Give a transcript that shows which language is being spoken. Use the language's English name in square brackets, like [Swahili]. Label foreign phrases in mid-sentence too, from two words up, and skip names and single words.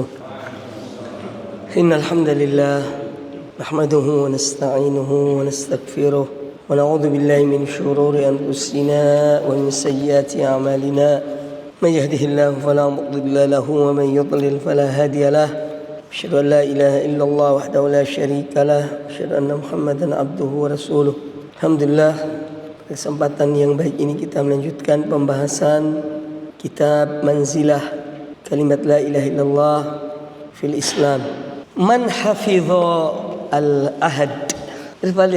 [Arabic] إن الحمد لله نحمده ونستعينه ونستغفره ونعوذ بالله من شرور أنفسنا ومن سيئات أعمالنا. من يهده الله فلا مضل له ومن يضلل فلا هادي له. أشهد أن لا إله إلا الله وحده لا شريك له. أشهد أن محمدا عبده ورسوله. Alhamdulillah, [Indonesian] kesempatan yang baik ini kita melanjutkan pembahasan kitab Manzilah Kalimat La Ilaha Illallah fil Islam. [Arabic] من حفظ الأحد. [Indonesian] Coba lihat.